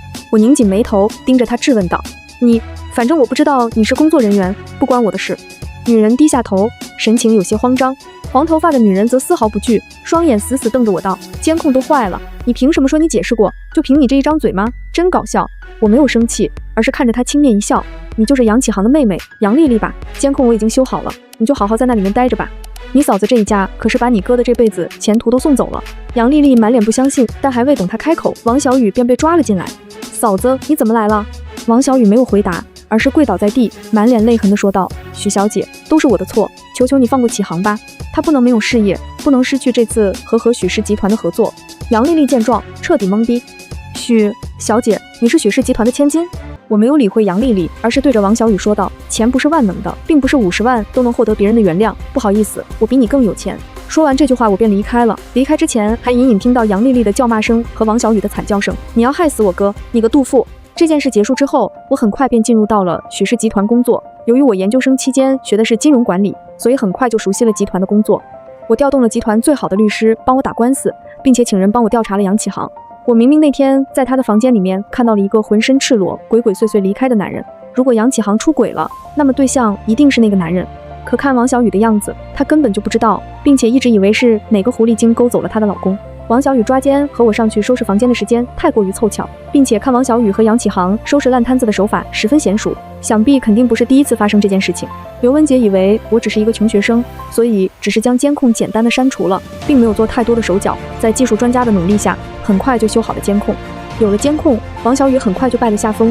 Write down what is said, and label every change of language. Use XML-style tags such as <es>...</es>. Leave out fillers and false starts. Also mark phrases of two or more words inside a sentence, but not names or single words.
<zh>我擰緊眉頭盯着她質問道。反正我不知道你是工作人員，不關我的事。女人低下頭，神情有些慌張。黃頭髮的女人則絲毫不懼，雙眼死死瞪着我道：監控都壞了，你憑什麼說你解釋過？就憑你這一張嘴嗎？真搞笑。我沒有生氣，而是看着她輕蔑一笑。你就是楊啟航的妹妹楊麗麗吧？監控我已經修好了，你就好好在那裡面待着吧。你嫂子這一家可是把你哥的這輩子前途都送走了。楊麗麗滿臉不相信，但還未等她開口，王小雨便被抓了進來。嫂子，你怎麼來了？王小雨沒有回答，而是跪倒在地，滿臉淚痕地說道：許小姐，都是我的錯，求求你放過啟航吧，他不能沒有事業，不能失去這次和許氏集團的合作。楊麗麗見狀，徹底懵逼。許小姐，你是許氏集團的千金？我沒有理會楊麗麗，而是對着王小雨說道：錢不是萬能的，並不是50萬都能獲得別人的原諒，不好意思，我比你更有錢。說完這句話，我便離開了。離開之前，還隱隱聽到楊麗麗的叫罵聲和王小雨的慘叫聲。你要害死我哥，你個杜父！這件事結束之後，我很快便進入到了許氏集團工作。由於我研究生期間學的是金融管理，所以很快就熟悉了集團的工作。我調動了集團最好的律師幫我打官司，並且請人幫我調查了楊啟航。我明明那天在他的房間裡面看到了一個渾身赤裸、鬼鬼祟祟離開的男人。如果楊啟航出軌了，那麼對象一定是那個男人。可看王小雨的樣子，她根本就不知道，並且一直以為是哪個狐狸精勾走了她的老公。王小雨抓奸和我上去收拾房間的時間太過於湊巧，並且看王小雨和楊啟航收拾爛攤子的手法十分嫻熟，想必肯定不是第一次發生这件事情。劉文杰以為我只是一個窮學生，所以只是將監控簡單的刪除了，並沒有做太多的手腳。在技術專家的努力下，很快就修好了監控。有了監控，王小雨很快就敗了下風。</zh>